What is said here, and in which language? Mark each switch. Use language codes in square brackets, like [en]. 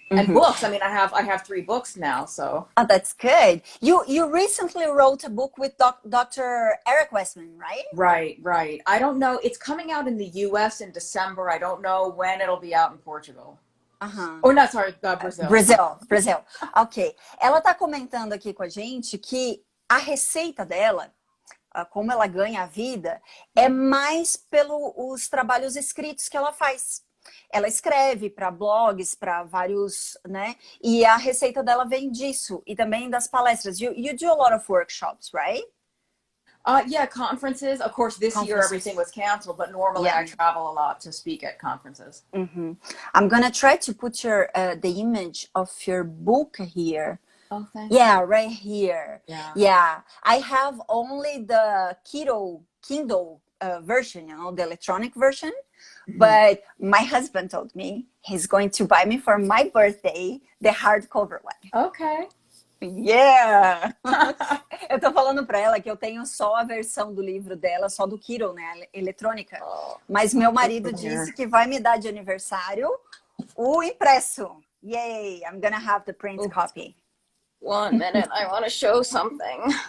[en] And books. I mean, I have 3 books now, so. Oh, that's good. You recently wrote a book with Dr. Eric Westman, right? Right. I don't know. It's coming out in the US in December. I don't know when it'll be out in Portugal. Or not, sorry, Brazil. Brazil. Ok. [pt] Ela tá comentando aqui com a gente que a receita dela, como ela ganha a vida, é mais pelos trabalhos escritos que ela faz. Ela escreve para blogs, para vários, né? E a receita dela vem disso. E também das palestras. [en] You do a lot of workshops, right? Yeah, conferences. Of course, this year everything was canceled, but normally I travel a lot to speak at conferences. I'm gonna try to put the image of your book here. Oh, thanks. Yeah, right here. Yeah. I have only the Kindle version, you know, the electronic version. But my husband told me he's going to buy me for my birthday the hardcover one. Okay. Yeah! [pt] Eu tô falando pra ela que eu tenho só a versão do livro dela, só do Kindle, né, eletrônica. Mas meu marido disse que vai me dar de aniversário o impresso. [en] Yay! I'm gonna have the print copy. 1 minute, I want to show something.